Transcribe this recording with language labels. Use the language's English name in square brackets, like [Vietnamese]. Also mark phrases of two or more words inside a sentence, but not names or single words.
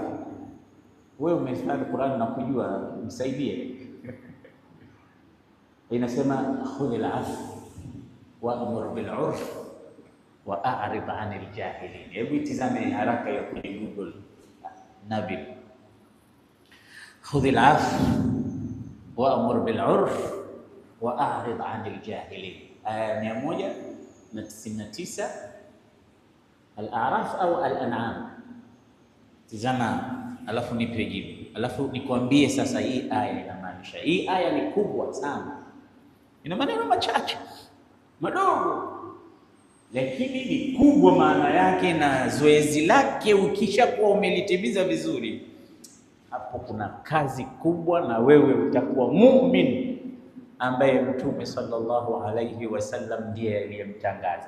[Swahili] Wewe umehifadhi Qur'an na kujua, msaidie. [Arabic] Inasema خذ العفو وأمر بالعرف وأعرض عن الجاهلين. [Swahili] Hebu itizame haraka ya kwenye Google Nabil, [Arabic] خذ العفو وأمر بالعرف وأعرض عن الجاهلين, [Swahili] aya 199 Al-A'raf au Al-An'am. Tizama alafu nipe jibu, alafu nikwambie sasa hii aya inamaanisha. Hii aya ni kubwa sana, ina maneno machache madogo, lakini ni kubwa maana yake, na zoezi lake ukishakuwa umelitimiza vizuri, hapo kuna kazi kubwa, na wewe utakuwa muumini ambaye Mtume [Arabic] صلى الله عليه وسلم [Swahili] ndiye aliyemtangaza.